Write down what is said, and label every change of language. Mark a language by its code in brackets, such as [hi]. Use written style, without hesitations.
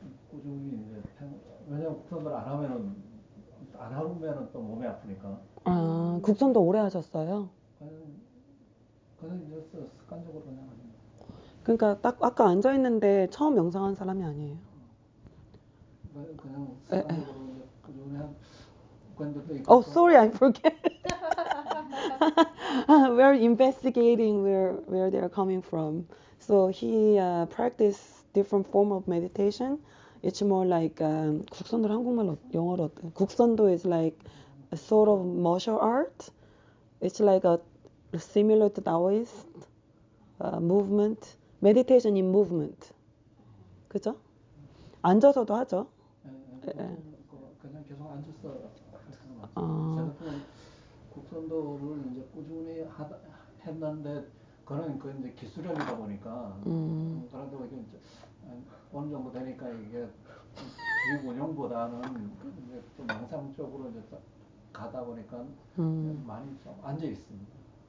[ko] 꾸준히 이제 왜냐면 곡선도를 안 하면은 또 몸이 아프니까. 국선도 오래 하셨어요? 그냥 이제 습관적으로 그냥 하는 거. 그러니까 딱 아까 앉아 있는데 처음 명상한 사람이 아니에요. 그냥 습관적으로 이제 꾸준히 한. [en] Sorry, I forget. We're investigating where they're coming from. So he practiced different form of meditation. It's more like 국선도 한국말로 영어로 어때? 국선도 is like a sort of martial art. It's like a similar to Taoist movement. Meditation in movement. [ko] 그죠? 앉아서도 하죠. 그냥 계속 앉아서 제가 곡선도를 이제 꾸준히 했는데 그건 이제 기술형이다 보니까 그래도 이게 어느 정도 되니까 이게 기육 운영보다는 이제 좀 명상 쪽으로 이제 가다 보니까 많이 좀 앉아 있습니다.